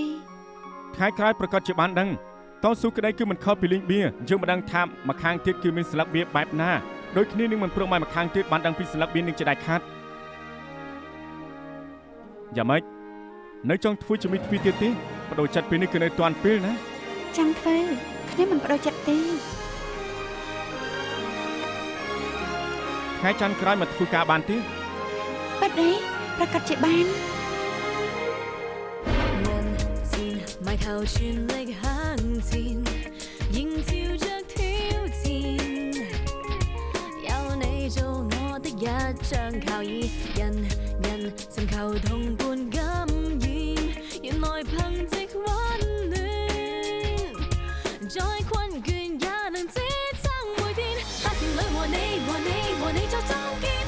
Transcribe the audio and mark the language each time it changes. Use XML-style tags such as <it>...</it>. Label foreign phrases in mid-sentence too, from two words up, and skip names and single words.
<km>ថ្ងៃក្រោយប្រកាសជាបានដឹងតស៊ូក្តីគឺមិនខុសពីលេងបៀយើងមិនដឹងថាម្ខាងទៀតគឺមានស្លឹកបៀបែបណាដូចគ្នានឹងមិនព្រមឲ្យម្ខាងទៀតបានដឹងពីស្លឹកបៀនឹងជាដាច់ខាតយ៉ាងម៉េចនៅចង់ធ្វើជាមិត្តទ្វីទៀតទេបដូរចិត្តពេលនេះគឺនៅទាន់ពេលណា ចង់ធ្វើខ្ញុំមិនបដូរចិត្តទេ ថ្ងៃច័ន្ទក្រោយមកធ្វើការបានទេ ប៉ិតទេប្រកាសជាបាន</km> <yue>人戰埋頭全力向前，迎照着挑戰。有你做我的一張靠椅，人尋求同伴感染，原來憑藉溫暖，再困倦也能支撐每天。法庭裏和你作爭。</yue>